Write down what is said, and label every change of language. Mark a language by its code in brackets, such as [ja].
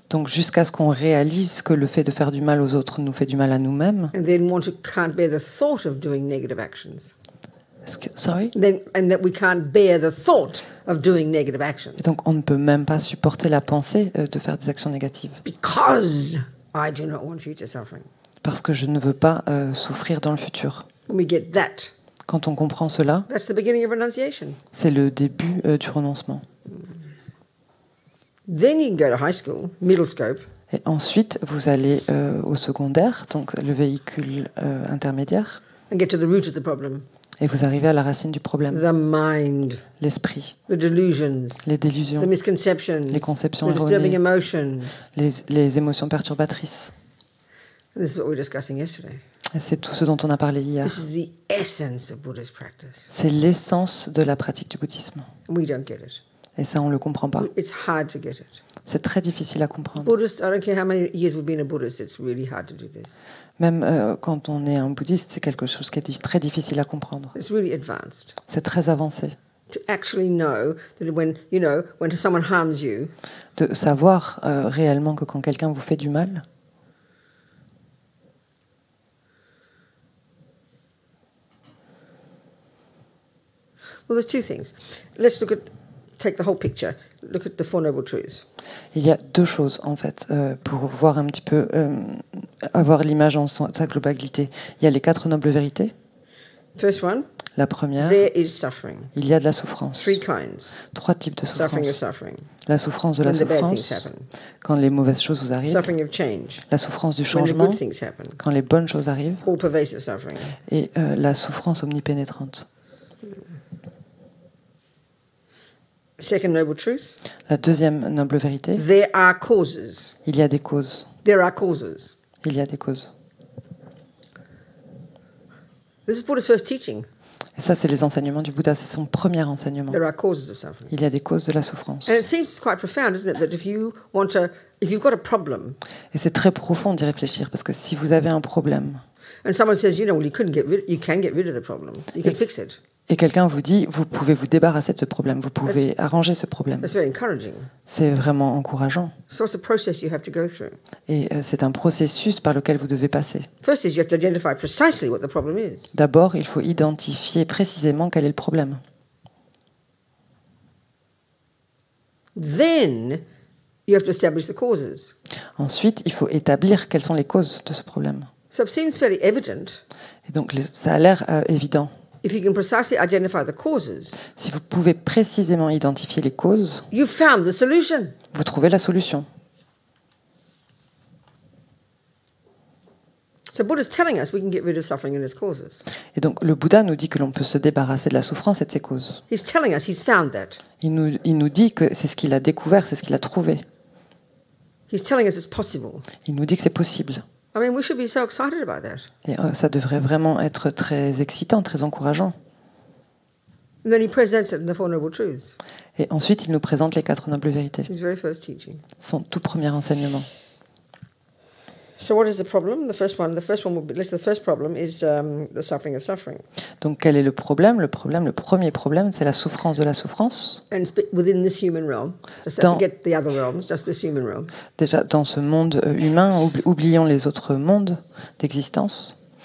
[fr] Donc jusqu'à ce qu'on réalise que le fait de faire du mal aux autres nous fait du mal à nous-mêmes. [en] and then can't bear the thought of doing negative actions. Sorry? And that we can't bear the thought of doing negative actions. [fr] Et donc on ne peut même pas supporter la pensée de faire des actions négatives. [en] Because I do not want future suffering. [fr] Parce que je ne veux pas souffrir dans le futur. [en] When we get that, [fr] Quand on comprend cela, [en] that's the beginning of renunciation. [fr] c'est le début du renoncement. [en] Then you can go to high school, middle scope, [fr] Et ensuite, vous allez au secondaire, donc le véhicule intermédiaire, [en] and get to the root of the problem. [fr] et vous arrivez à la racine du problème, [en] The mind, [fr] l'esprit, [en] the delusions, [fr] les [en] the [fr] délusions, [en] misconceptions, [fr] les conceptions [en] the disturbing [fr] erronées, [en] emotions. [fr] les émotions perturbatrices. [en] And this is what we were discussing yesterday. [fr] Et c'est tout ce dont on a parlé hier. [en] This is the essence of Buddha's practice. [fr] C'est l'essence de la pratique du bouddhisme. [en] And we don't get it. [fr] Et ça, on ne le comprend pas. [en] It's hard to get it. [fr] C'est très difficile à comprendre. [en] Buddhist, I don't care how many years we've been a Buddhist, it's really hard to do this. [fr] Même quand on est un bouddhiste, c'est quelque chose qui est très difficile à comprendre. [en] It's really advanced. [fr] C'est très avancé. [en] To actually know that when someone harms you, [fr] De savoir réellement que quand quelqu'un vous fait du mal, [en] well, there's two things. Let's take the whole picture. Look at the Four Noble Truths. [fr] il y a deux choses en fait pour voir un petit peu, avoir l'image en sa globalité. Il y a les 4 nobles vérités. [en] First one, [fr] La première, [en] there is suffering. [fr] il y a de la souffrance. [en] 3 kinds. [fr] 3 types de [en] Suffering of [fr] souffrance. [en] suffering. [fr] La souffrance de la [en] When the bad things [fr] souffrance, [en] happen. [fr] quand les mauvaises choses vous arrivent. [en] Suffering of change. [fr] La souffrance du [en] When the [fr] changement, [en] good things happen. [fr] quand les bonnes choses arrivent. [en] All pervasive suffering. [fr] Et la souffrance omnipénétrante. [en] Second Noble Truth, [fr] La deuxième noble vérité, [en] there are causes. [fr] il y a des causes. [en] There are causes. [fr] Il y a des causes. [en] This is Buddha's first teaching. [fr] Et ça, c'est les enseignements du Bouddha. C'est son premier enseignement. [en] There are causes of suffering. [fr] Il y a des causes de la souffrance. [en] And it seems quite profound, isn't it, that if you've got a problem, [fr] Et c'est très profond d'y réfléchir, parce que si vous avez un problème, [en] and someone says, well, you can get rid of the problem, you can fix it. [fr] et quelqu'un vous dit, vous pouvez vous débarrasser de ce problème, vous pouvez arranger ce problème. [en] That's very encouraging. [fr] C'est vraiment encourageant. [en] So it's a process you have to go through. [fr] Et c'est un processus par lequel vous devez passer. [en] First is you have to identify precisely what the problem is. [fr] D'abord, il faut identifier précisément quel est le problème. [en] Then you have to establish the causes. [fr] Ensuite, il faut établir quelles sont les causes de ce problème. [en] So it seems fairly evident. [fr] Et donc, ça a l'air évident. [en] If you can precisely identify the causes, [fr] Si vous pouvez précisément identifier les causes, [en] you've found the solution. [fr] vous trouvez la solution. [en] So Buddha's telling us we can get rid of suffering and its causes. [fr] Et donc, le Bouddha nous dit que l'on peut se débarrasser de la souffrance et de ses causes. [en] He's telling us he's found that. [fr] Il nous dit que c'est ce qu'il a découvert, c'est ce qu'il a trouvé. [en] He's telling us it's possible. [fr] Il nous dit que c'est possible. [en] I mean, we should be so excited about that. [fr] Et ça devrait vraiment être très excitant, très encourageant. [en] And then he presents it in the Four Noble Truths, [fr] Et ensuite, il nous présente les 4 nobles vérités, [en] his very first teaching. [fr] son tout premier enseignement. [en] So what is the problem? The first one will be, the first problem is the suffering of suffering. [fr] Donc, quel est le problème? Le premier problème, c'est la souffrance de la souffrance. [en] And it's within this human realm. Just forget the other realms, just this human realm. [fr] Déjà, dans ce monde humain, oublions les autres mondes d'existence.